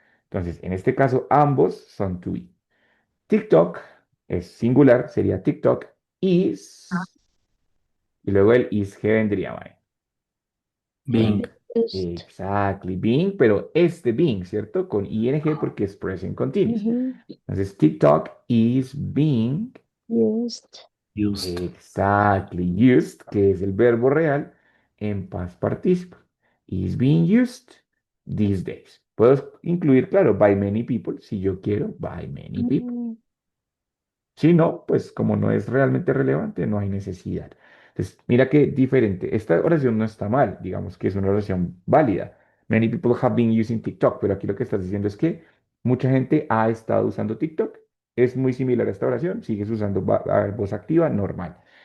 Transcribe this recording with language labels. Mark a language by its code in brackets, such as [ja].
[es] Entonces, en este caso, ambos son [en] to be. [es] TikTok es singular, sería [en] TikTok is, [es] y luego el is que vendría, mae. [en] Being. Used. Exactly, being, [es] pero este being, ¿cierto? Con ing porque es [en] present continuous. Mhm. [es] Entonces, [en] TikTok is being Used. Used. exactly used, [es] que es el verbo real en [en] past participle. Is being used these days. [es] Puedo incluir, claro, [en] by many people, [es] si yo quiero, [en] by many people. Mm, [es] Si no, pues como no es realmente relevante, no hay necesidad. Entonces, mira qué diferente. Esta oración no está mal, digamos que es una oración válida. [en] Many people have been using TikTok, [es] pero aquí lo que estás diciendo es que mucha gente ha estado usando TikTok. Es muy similar a esta oración, sigues usando voz activa, normal.